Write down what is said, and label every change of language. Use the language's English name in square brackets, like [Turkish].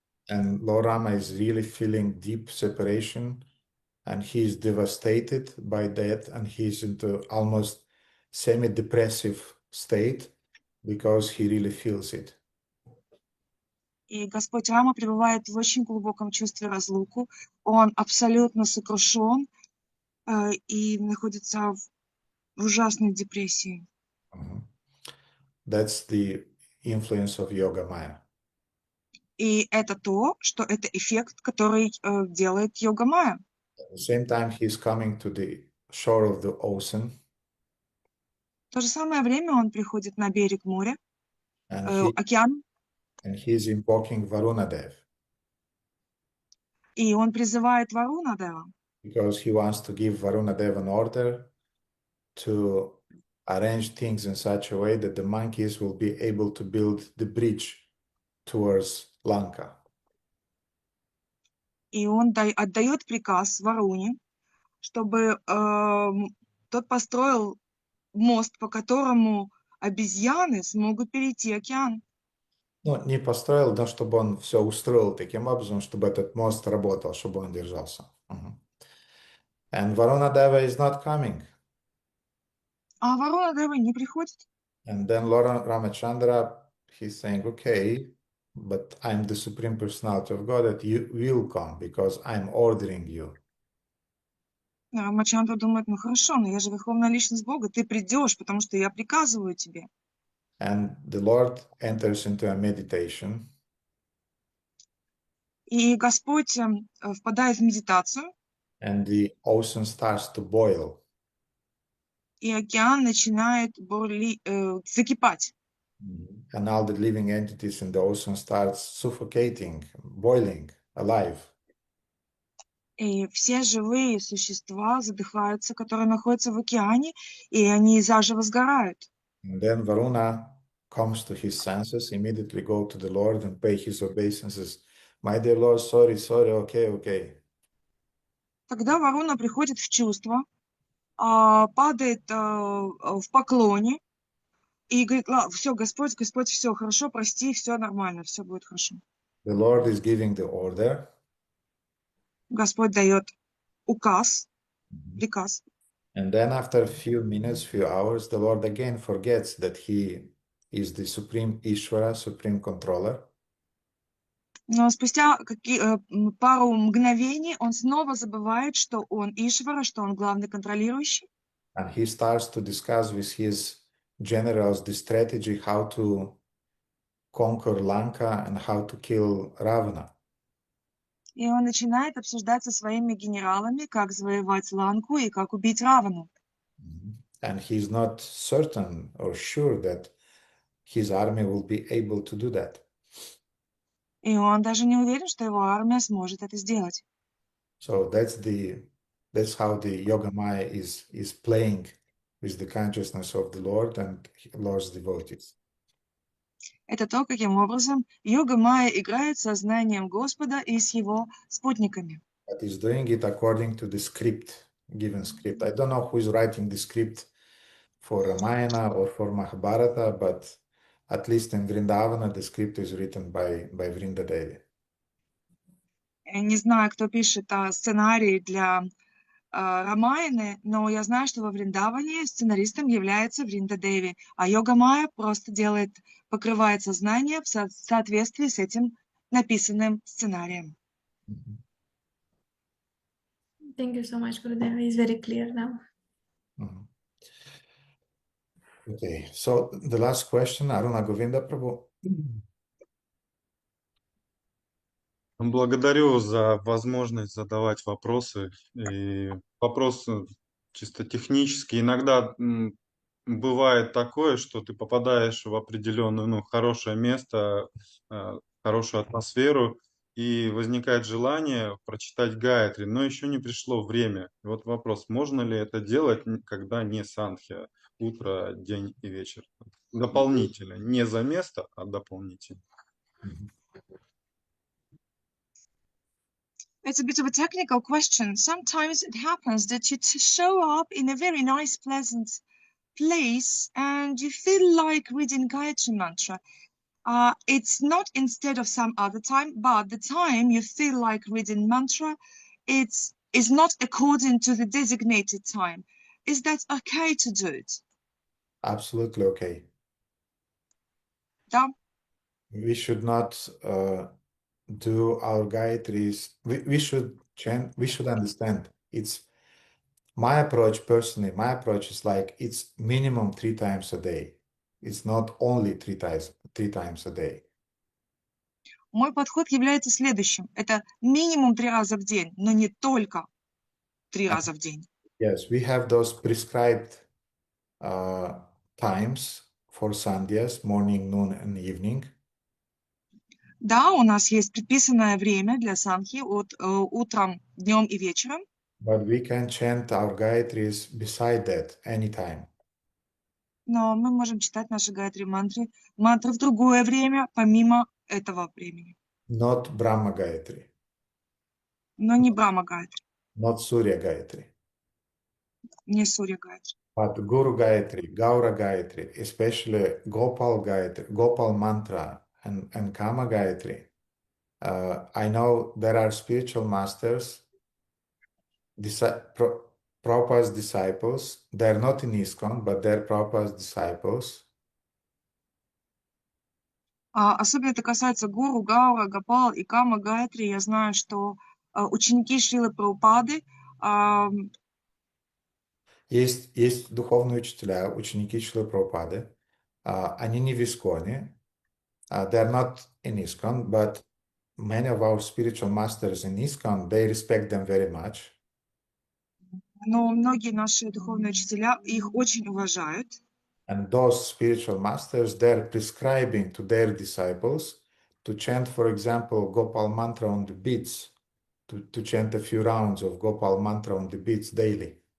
[English] And Lord Rama is really feeling deep separation, and he is devastated by that, and he's into almost semi-depressive state because he really feels it. [Russian] И Господь Рама пребывает в очень глубоком чувстве разлуки. Он абсолютно сокрушен и находится в ужасной депрессии. [English] That's the influence of Yoga Maya. [Russian] И это эффект, который делает Йога Майя. [English] At the same time, he's coming to the shore of the ocean. [Russian] В то же самое время он приходит на берег моря, [English] And [Russian] океана, [English] he's invoking Varunadev [Russian] и он призывает Варунадева, [English] because he wants to give Varunadev an order to arrange things in such a way that the monkeys will be able to build the bridge towards Lanka. [Russian] и он отдает приказ Варуне, чтобы тот построил мост, по которому обезьяны смогут перейти океан. Ну, не построил, но чтобы он все устроил таким образом, чтобы этот мост работал, чтобы он держался. [English] And Varunadeva is not coming. [Russian] А Варунадева не приходит. [English] And then Lord Ramachandra, he's saying, okay, but I'm the Supreme Personality of God, that you will come because I'm ordering you. [Russian] Рамачандра думает, ну хорошо, но я же Верховная Личность Бога, ты придешь, потому что я приказываю тебе. [English] And the Lord enters into a meditation. [Russian] И Господь впадает в медитацию, [English] And the ocean starts to boil. [Russian] и океан начинает закипать. [English] And all the living entities in the ocean starts suffocating, boiling, alive. [Russian] И все живые существа задыхаются, которые находятся в океане, и они заживо сгорают. [English] And then Varuna comes to his senses, immediately go to the Lord and pay his obeisances. My dear Lord, sorry, okay. [Russian] Тогда Варуна приходит в чувство, падает в поклоне и говорит, все, Господь, все хорошо, прости, все нормально, все будет хорошо. [English] The Lord is giving the order. [Russian] Господь дает приказ. [English] And then after a few minutes, few hours, the Lord again forgets that he is the Supreme Ishvara, Supreme Controller. [Russian] Но спустя пару мгновений он снова забывает, что он Ишвара, что он главный контролирующий. [English] And he starts to discuss with his generals the strategy how to conquer Lanka and how to kill Ravana. [Russian] И он начинает обсуждать со своими генералами, как завоевать Ланку и как убить Равану. [English] And he's not certain or sure that his army will be able to do that. [Russian] И он даже не уверен, что его армия сможет это сделать. [English] So that's how the Yogamaya is playing with the consciousness of the Lord and Lord's devotees. [Russian] Это то, каким образом Йога-майя играет с сознанием Господа и с его спутниками. [English] But he's doing it according to the script, given script. I don't know who is writing the script for Ramayana or for Mahabharata, but at least in Vrindavana, the script is written by Vrindadevi. [Russian] Я не знаю, кто пишет сценарий для Рамаяны, но я знаю, что во Вриндаване сценаристом является Вриндадеви, а Йога-майя просто покрывает сознание в соответствии с этим написанным сценарием. [English] Thank you so much, Gurudev. It's very clear now. Okay, so the last question, Aruna Govinda Prabhu. [Russian] Благодарю за возможность задавать вопросы. И вопросы чисто технические. Иногда бывает такое, что ты попадаешь в определенное, хорошее место, хорошую атмосферу, и возникает желание прочитать Гайатри, но еще не пришло время. И вот вопрос, можно ли это делать, когда не сандхья, утро, день и вечер? Дополнительно, не за место, а дополнительно. [English] It's a bit of a technical question. Sometimes it happens that you show up in a very nice, pleasant place and you feel like reading Gayatri Mantra. It's not instead of some other time, but the time you feel like reading mantra, is not according to the designated time. Is that okay to do it? Absolutely okay. [Russian] Да. [English] We should not do our Gayatris. We should chant, we should understand. It's my approach personally, my approach is like it's minimum 3 times a day. It's not only three times a day. [Russian] Мой подход является следующим. Это минимум 3 раза в день, но не только 3 раза в день. [English] Yes, we have those prescribed times for sandhyas, morning, noon, and evening. [Russian] Да, у нас есть предписанное время для санхи утром, днем и вечером. [English] But we can chant our Gayatris beside that anytime. [Russian] Но мы можем читать наши гайатри мантры в другое время, помимо этого времени. [English] Not Brahma Gayatri, [Russian] Но не Брахма гайатри, [English] not Surya Gayatri, [Russian] не Сурья гайатри. [English] but Guru Gayatri, Gaura Gayatri, especially Gopal Gayatri, Gopal Mantra, and Kama Gayatri. I know there are spiritual masters, Prabhupada's disciples. They're not in ISKCON, but they're Prabhupada's disciples. [Russian] Особенно это касается Гуру, Гаура, Гопал и Кама Гайатри. Я знаю, что ученики Шрилы Прабхупады, Есть духовные учителя, ученики Шрилы Прабхупады. Они не в ISKCON. [English] They're not in ISKCON, but many of our spiritual masters in ISKCON, they respect them very much. [Russian] но многие наши духовные учителя их очень уважают. [English] And those spiritual masters, they're prescribing to their disciples to chant, for example, Gopal mantra on the beats, to chant a few rounds of Gopal mantra on the beats daily.